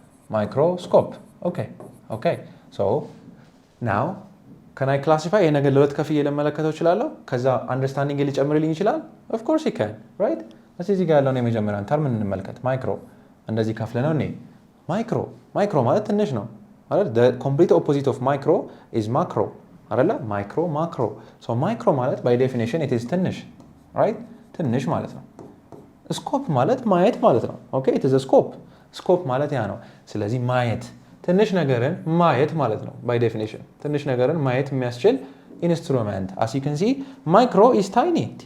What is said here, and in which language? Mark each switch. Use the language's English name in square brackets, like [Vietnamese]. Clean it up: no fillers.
[English] ማይክሮስኮፕ ኦኬ ሶ ናው ካን አይ ክላሲፋይ [Amharic] ይሄ ነገር ለሁለት ከፍዬ ለመለከተው እችላለሁ? ከዛ አንደርስታንዲንግ ሊጨምርልኝ ይችላል? [English] ኦፍ ኮርስ ዩ ካን ራይት? [Amharic] እዚህ ጋር ያለውን የመጀመሪያውን ተርም እንመልከት። ማይክሮ እንደዚህ ከፍለ ነው እኔ ማይክሮ ማለት ትንሽ ነው አይደል? [English] the complete opposite of micro is macro አይደለ? ማክሮ so ማይክሮ ማለት by definition it is ትንሽ right? [Amharic] ትንሽ ማለት ነው። ስኮፕ ማለት ማየት ማለት ነው። ኦኬ it is a ስኮፕ ማለት ያ ነው። ስለዚህ ማየት ትንሽ ነገርን ማየት ማለት ነው by definition ትንሽ ነገርን ማየት የሚያስችል ኢንስትሩመንት [English] as you can see micro is tiny